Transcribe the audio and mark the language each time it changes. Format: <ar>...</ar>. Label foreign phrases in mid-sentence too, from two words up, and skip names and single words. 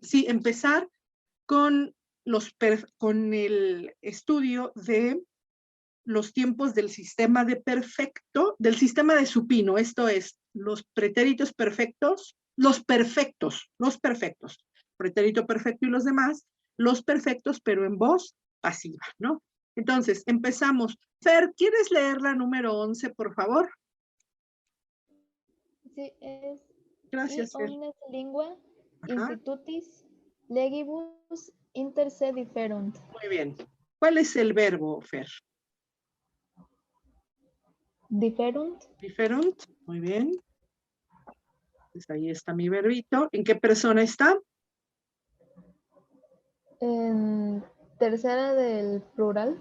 <es>Sí, empezar con el estudio de los tiempos del sistema de perfecto, del sistema de supino, esto es, los pretéritos perfectos, los perfectos, pretérito perfecto y los demás, los perfectos, pero en voz pasiva, ¿no? Entonces, empezamos. Fer, ¿quieres leer la número 11, por favor? Sí, es Gracias, Fer.</es> <la>omnes lingua</la> <es>Ajá.</es> <la>institutis legibus inter se diferunt.</la> <es>Muy bien. ¿Cuál es el verbo, Fer?</es> <la>Diferunt.</la> <es>Diferunt, muy bien. Pues ahí está mi verbito. ¿En qué persona está? En tercera del plural.</es>